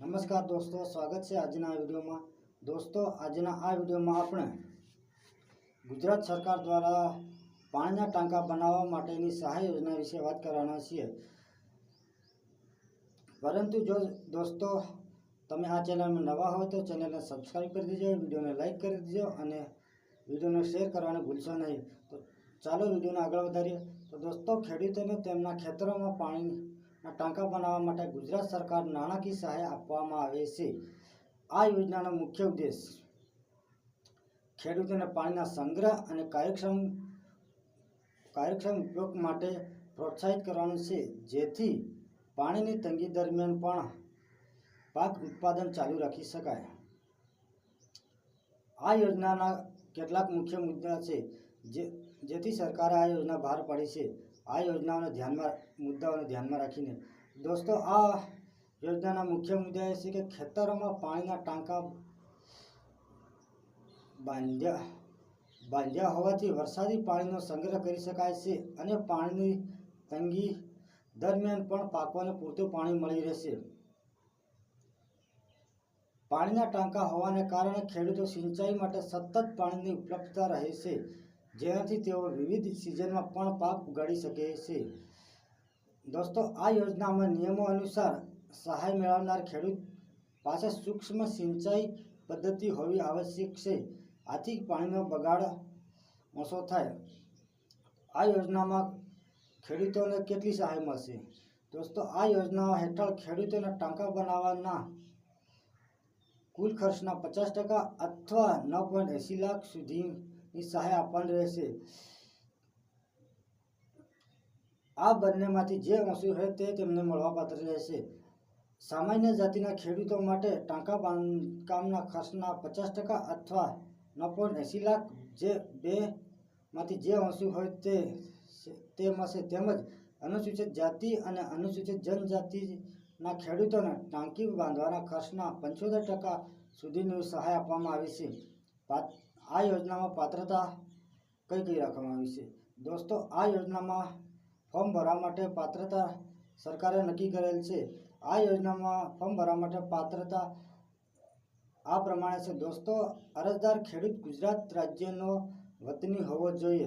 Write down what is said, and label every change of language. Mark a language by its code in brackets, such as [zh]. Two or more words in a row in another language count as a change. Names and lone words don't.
[hi] नमस्कार दोस्तों, स्वागत है आज वीडियो में। दोस्तों आज वीडियो में [gu] આપણે ગુજરાત સરકાર દ્વારા પાણીના ટાંકા બનાવવા માટેની સહાય યોજના વિષે વાત કરવાના છીએ। પરંતુ જો દોસ્તો તમે આ ચેનલમાં નવા હો તો ચેનલને [hi] सब्सक्राइब कर दीजिए, [gu] વીડિયોને [hi] लाइक कर दीजिए [gu] ઔર વીડિયોને શેર કરવાને ભૂલશો નહીં। તો ચાલો વીડિયોને આગે વધારીએ। તો દોસ્તો ખેડૂતોને તેમના ખેતરોમાં પાણી ટાંકા બનાવવા માટે ગુજરાત સરકાર નાણાકીય સહાય આપવામાં આવે છે। આ યોજનાનો મુખ્ય ઉદ્દેશ્ય ખેડૂતોને પાણીના સંગ્રહ અને કાર્યક્ષમ ઉપયોગ માટે પ્રોત્સાહિત કરવાનું છે, જેથી પાણીની તંગી દરમિયાન પણ પાક ઉત્પાદન ચાલુ રાખી શકાય। આ યોજનાના કેટલાક મુખ્ય મુદ્દા છે જેથી સરકારે આ યોજના બહાર પાડી છે। આ યોજનાઓને મુદ્દાઓને ધ્યાનમાં રાખીને દોસ્તો આ યોજનાના મુખ્ય મુદ્દા એ છે કે ખેતરોમાં પાણીના ટાંકા બાંધ્યા હોવાથી વરસાદી પાણીનો સંગ્રહ કરી શકાય છે અને પાણીની તંગી દરમિયાન પણ પાકોને પૂરતું પાણી મળી રહેશે। પાણીના ટાંકા હોવાને કારણે ખેડૂતો સિંચાઈ માટે સતત પાણીની ઉપલબ્ધતા રહે છે, જેનાથી તેઓ વિવિધ સીઝનમાં પણ પાક ઉગાડી શકે છે। દોસ્તો આ યોજનામાં નિયમો અનુસાર સહાય મેળવનાર ખેડૂત પાસે સૂક્ષ્મ સિંચાઈ પદ્ધતિ હોવી આવશ્યક છે, આથી પાણીનો બગાડ ઓછો થાય। આ યોજનામાં ખેડૂતોને કેટલી સહાય મળશે? દોસ્તો આ યોજના હેઠળ ખેડૂતોને ટાંકા બનાવવાના કુલ ખર્ચના 50% અથવા 9.80 લાખ સુધીની સહાય આપવાની રહેશે। આ બંનેમાંથી જે ઓછું હોય તે તેમને મળવાપાત્ર રહેશે। સામાન્ય જાતિના ખેડૂતો માટે ટાંકા બાંધકામના ખર્ચના 50% અથવા 9.80 લાખ જે બેમાંથી જે ઓછું હોય તે મળશે। તેમજ અનુસૂચિત જાતિ અને અનુસૂચિત જનજાતિના ખેડૂતોને ટાંકી બાંધવાના ખર્ચના 75% સુધીની સહાય આપવામાં આવી છે। આ યોજનામાં પાત્રતા કઈ કઈ રાખવામાં આવી છે? દોસ્તો આ યોજનામાં ફોર્મ ભરવા માટે પાત્રતા સરકારે નક્કી કરેલ છે। આ યોજનામાં ફોર્મ ભરવા માટે પાત્રતા આ પ્રમાણે છે। દોસ્તો અરજદાર ખેડૂત ગુજરાત રાજ્યનો વતની હોવો જોઈએ।